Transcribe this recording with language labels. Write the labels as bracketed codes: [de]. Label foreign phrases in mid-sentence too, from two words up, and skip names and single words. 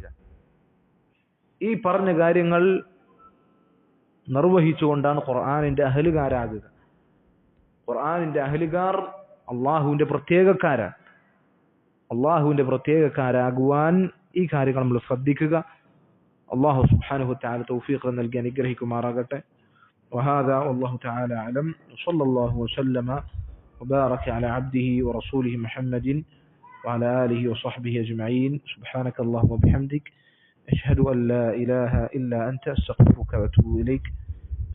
[ml] ഈ പറഞ്ഞ കാര്യങ്ങൾ നിർവഹിച്ചുകൊണ്ടാണ് ഖുർആനിന്റെ അഹ്ലുകാരാകുക. ഖുർആനിന്റെ അഹ്ലുകാർ അള്ളാഹുവിന്റെ പ്രത്യേകക്കാരാണ്. അള്ളാഹുവിന്റെ പ്രത്യേകക്കാരാകുവാൻ ഈ കാര്യങ്ങൾ നമ്മൾ ശ്രദ്ധിക്കുക. [ar] الله سبحانه وتعالى [ml] തൗഫീഖ് നൽകി അനുഗ്രഹിക്കുമാറാകട്ടെ. [ar] وهذا والله تعالى أعلم وصلى الله وسلم وبارك على عبده ورسوله محمد وعلى آله وصحبه أجمعين. سبحانك اللهم وبحمدك أشهد أن لا إله إلا أنت أستغفرك وأتوب إليك.